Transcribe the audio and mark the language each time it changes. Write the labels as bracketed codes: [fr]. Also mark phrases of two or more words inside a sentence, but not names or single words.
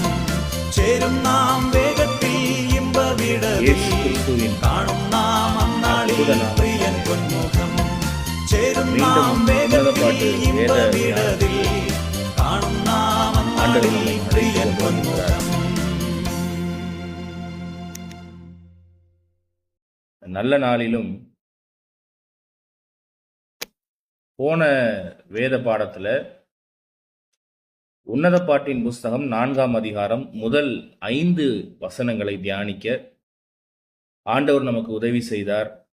[ml] ചേരും നാം വേഗത്തിൽ ഇമ്പവിടതിൽ കാണും നാം അന്നാളിൽ പ്രിയൻ പൊന്മുഖം. ചേരും നാം വേഗത്തിൽ ഇമ്പവിടതിൽ കാണും നാം അന്നാളിൽ പ്രിയൻ പൊന്മുഖം. [ta] நல்ல நாளிலும் போன வேத பாடத்தில் உன்னத பாட்டின் புஸ்தகம் 4ஆம் அதிகாரம் முதல் 5 வசனங்களை தியானிக்க ஆண்டவர் நமக்கு உதவி செய்தார்.